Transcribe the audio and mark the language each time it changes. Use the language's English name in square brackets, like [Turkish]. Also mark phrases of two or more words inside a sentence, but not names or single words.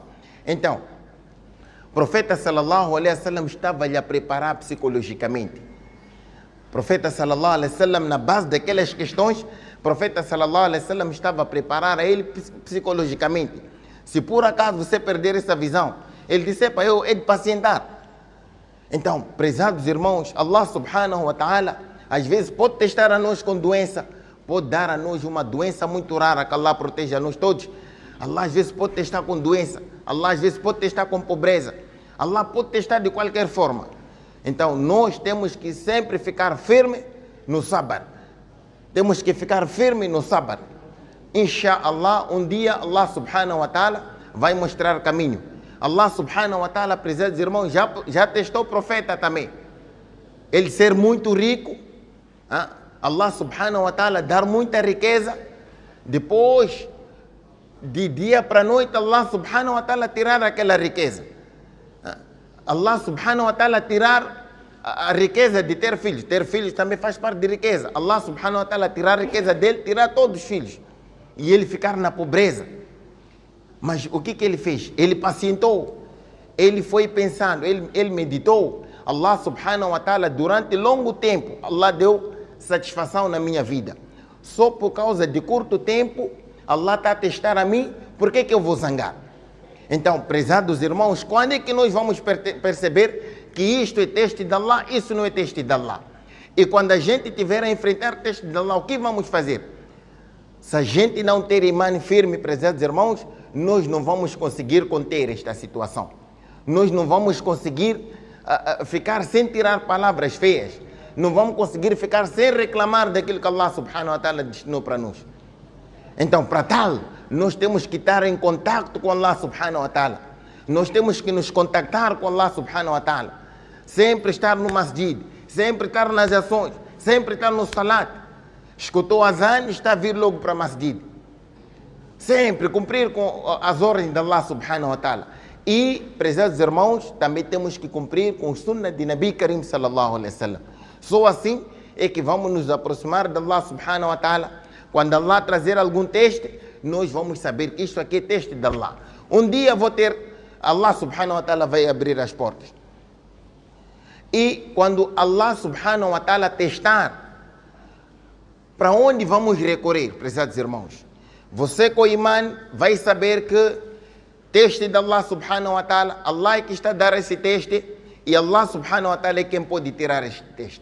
[Portuguese] Então, o profeta [Arabic] صلى الله عليه وسلم [Portuguese] estava-lhe a preparar psicologicamente. O profeta [Arabic] صلى الله عليه وسلم, [Portuguese] na base daquelas questões, o profeta [Arabic] صلى الله عليه وسلم [Portuguese] estava a preparar a ele psicologicamente. Se por acaso você perder essa visão, ele disse: "Para eu é de pacientar." Então, prezados irmãos, [Arabic] الله سبحانه وتعالى [Portuguese] às vezes pode testar a nós com doença, pode dar a nós uma doença muito rara, que Allah proteja a nós todos. Allah às vezes pode testar com doença, Allah às vezes pode testar com pobreza, Allah pode testar de qualquer forma. Então nós temos que sempre ficar firme no sabr. Temos que ficar firme no sabr. Insha'Allah, um dia [Arabic] الله سبحانه وتعالى [Portuguese] vai mostrar caminho. [Arabic] الله سبحانه وتعالى, [Portuguese] prezados irmãos, já testou o profeta também. Ele ser muito rico, [Arabic] الله سبحانه وتعالى [Portuguese] dar muita riqueza, depois de dia para noite [Arabic] الله سبحانه وتعالى [Portuguese] tirar aquela riqueza. [Arabic] الله سبحانه وتعالى [Portuguese] tirar a riqueza de ter filhos. Ter filhos também faz parte de riqueza. [Arabic] الله سبحانه وتعالى [Portuguese] tirar a riqueza dele, tirar todos os filhos. E ele ficar na pobreza. Mas o que ele fez? Ele pacientou. Ele foi pensando, ele meditou. [Arabic] الله سبحانه وتعالى, [Portuguese] durante longo tempo, Allah deu satisfação na minha vida. Só por causa de curto tempo, Allah está a testar a mim, por que eu vou zangar? Então, prezados irmãos, quando é que nós vamos perceber que isto é teste de Allah, isso não é teste de Allah? E quando a gente tiver a enfrentar teste de Allah, o que vamos fazer? Se a gente não ter imã firme, prezados irmãos, nós não vamos conseguir conter esta situação. Nós não vamos conseguir ficar sem tirar palavras feias. Não vamos conseguir ficar sem reclamar daquilo que [Arabic] الله سبحانه وتعالى [Portuguese] destinou para nós. Então, para tal, nós temos que estar em contato com [Arabic] الله سبحانه وتعالى. [Portuguese] Nós temos que nos contactar com [Arabic] الله سبحانه وتعالى. [Portuguese] Sempre estar no masjid, sempre estar nas ações, sempre estar no salat. Escutou azan, está a vir logo para o masjid. Sempre cumprir com as ordens de [Arabic] الله سبحانه وتعالى. [Portuguese] E, prezados irmãos, também temos que cumprir com o sunnah de [Arabic] نبي كريم صلى الله عليه وسلم. [Portuguese] Só assim é que vamos nos aproximar de [Arabic] الله سبحانه وتعالى. [Portuguese] Quando Allah trazer algum teste, nós vamos saber que isto aqui é teste de Allah. Um dia [Arabic] الله سبحانه وتعالى [Portuguese] vai abrir as portas. E quando [Arabic] الله سبحانه وتعالى [Portuguese] testar, para onde vamos recorrer, prezados irmãos? Você com o imã vai saber que teste de [Arabic] الله سبحانه وتعالى, [Portuguese] Allah é que está a dar esse teste e [Arabic] الله سبحانه وتعالى [Portuguese] é quem pode tirar este teste.